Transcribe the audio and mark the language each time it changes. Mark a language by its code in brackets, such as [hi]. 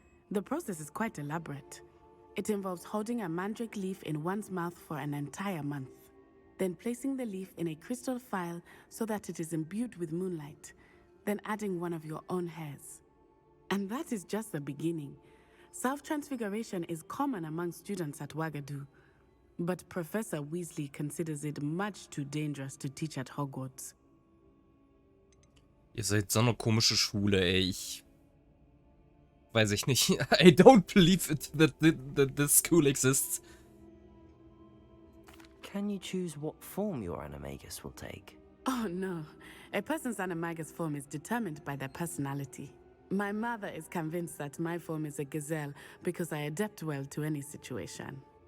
[en] The process is quite elaborate. It involves holding a mandrake leaf in one's mouth for an entire month, then placing the leaf in a crystal phial so that it is imbued with moonlight, then adding one of your own hairs. And that is just the beginning. Self-transfiguration is common among students at Wagadu, but Professor Weasley considers it much too dangerous to teach at Hogwarts. [de] Ihr seid so eine komische Schule, ey. Weiß ich nicht. [en] I don't believe it that this school exists. Can you choose what form your animagus will take? Oh no, a person's animagus form is determined by their personality. My mother is convinced that my form is a gazelle because I adapt well to any situation.